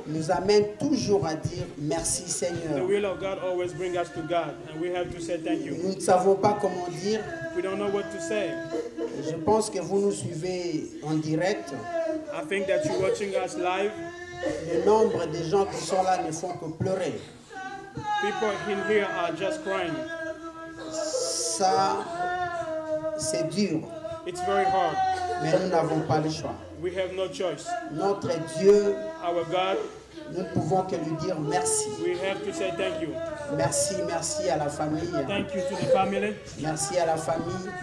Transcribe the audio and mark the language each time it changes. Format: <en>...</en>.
<fr>nous amène toujours à dire merci</fr> <en>The</en> <fr>Seigneur.</fr> <en>will of God always brings us to God, and we have to say thank you.</en> <fr>Nous ne savons pas comment dire.</fr> <en>We don't know what to say.</en> <fr>Je pense que vous nous suivez en direct.</fr> <en>I think that you're watching us live.</en> <fr>Le nombre de gens qui sont là ne font que pleurer.</fr> <en>People in here are just crying.</en> <fr>Ça, c'est dur,</fr> <en>It's very hard.</en> <fr>mais nous n'avons pas le choix.</fr> <en>We have no choice.</en> <fr>Notre Dieu,</fr> <en>Our God,</en> <fr>nous ne pouvons que lui dire merci.</fr> <en>we have to say thank you.</en> <fr>Merci, merci à la famille.</fr> <en>Thank you to the family.</en> <fr>Merci à la famille.</fr>